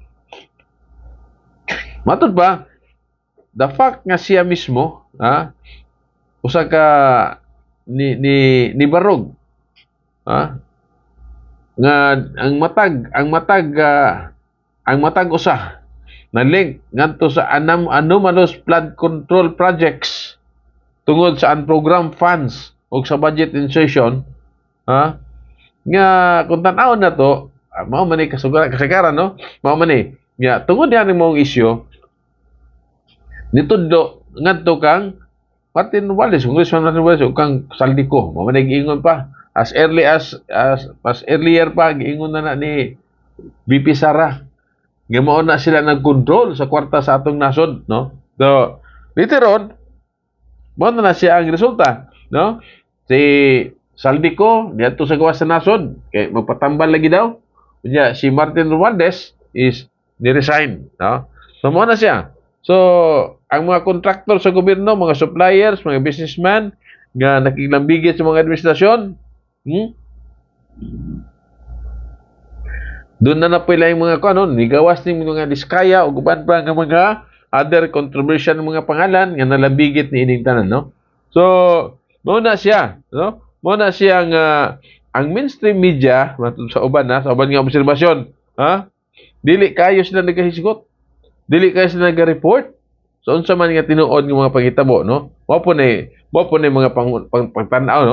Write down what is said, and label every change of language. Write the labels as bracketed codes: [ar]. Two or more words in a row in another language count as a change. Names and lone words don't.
[ceb] Matud ba, [en] the fact [ceb] nga siya mismo, usa ka ni barog, nga ang matag usa na link ngadto sa [en] anomalous flood control projects [ceb] tungod sa [en] unprogrammed funds [ceb] o sa [en] budget insertion, [ceb] nga kung tan-awon na to, mao man ni kasagaran, no? Mao man ni. Nya tungod diyan mong isyu nitudlo ngadto kang Martin Romualdez, Congressman Martin Romualdez, ug kang Saldico, mao man ni giingon pa [en] as earlier [ceb] pa giingon na ni VP Sara nga mao na sila nag-control sa kwarta sa atong nasod, no? So later on mao na siya ang resulta, no? Si Saldico dito sa gawas sa nasod kay magpatambal lagi daw. Unya si Martin Romualdez is ni-resign, no? So mao na siya. So ang mga kontraktor sa gobyerno, mga suppliers, mga businessman nga nakiglambigit sa mga administrasyon, doon na napila yung mga nigawas ng mga diskaya o guban pa ng mga [en] other controversial [ceb] ng mga pangalan nga nalabigit ni ining tanan, no? So mao na siya, no? Mao na siya ang mainstream media matod sa uban nga obserbasyon, ha? Dili kayo sila nagahisgot. Dili kayo sila nag-report. So unsa man nga tinuod ng mga panghitabo, no? Mao po ni mga pagtanaw, no?